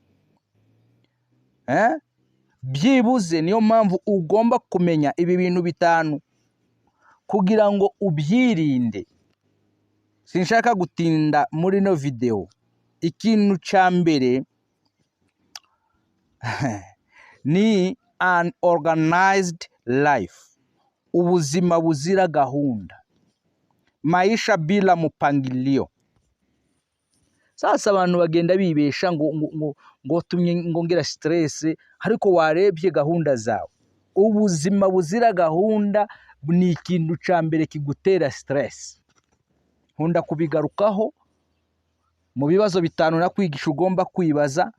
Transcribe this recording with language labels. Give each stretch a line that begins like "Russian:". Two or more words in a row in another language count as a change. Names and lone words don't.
Kinyarwanda: Byibuze niyo mpamvu ugomba kumenya ibi bintu 5 kugira ngo ubyirinde. Sinshaka gutinda muri no video. Ikintu cya mbere ni
English: unorganized life,
Kinyarwanda: ubuzima buzira gahunda,
Swahili: maisha bila mpangilio.
Kinyarwanda: Sasa abantu bagenda bibesha ngo tumye ngira stress, ariko warebye gahunda zawe. Ubuzima buzira gahunda ni ikintu cya mbere kigutera stress. Nkunda kubigarukaho mu bibazo 5 nakwigisha ugomba kwibaza.